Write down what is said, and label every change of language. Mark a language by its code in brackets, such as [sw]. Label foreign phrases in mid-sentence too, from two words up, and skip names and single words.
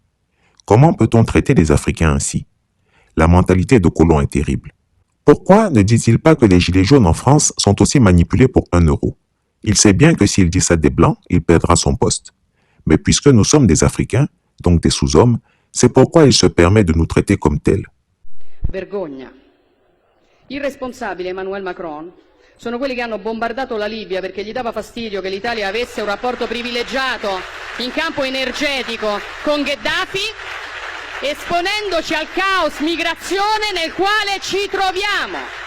[fr] Comment peut-on traiter les Africains ainsi? La mentalité de colon est terrible. Pourquoi ne dit-il pas que les gilets jaunes en France sont aussi manipulés pour 1 euro? Il sait bien que s'il dit ça des Blancs, il perdra son poste. Mais puisque nous sommes des Africains, donc des sous-hommes, c'est pourquoi il se permet de nous traiter comme tels. [it] Vergogna. Il responsabile Emmanuel Macron sono quelli che hanno bombardato la Libia perché gli dava fastidio che l'Italia avesse un rapporto privilegiato in campo energetico con Gheddafi, esponendoci al caos migrazione nel quale ci troviamo.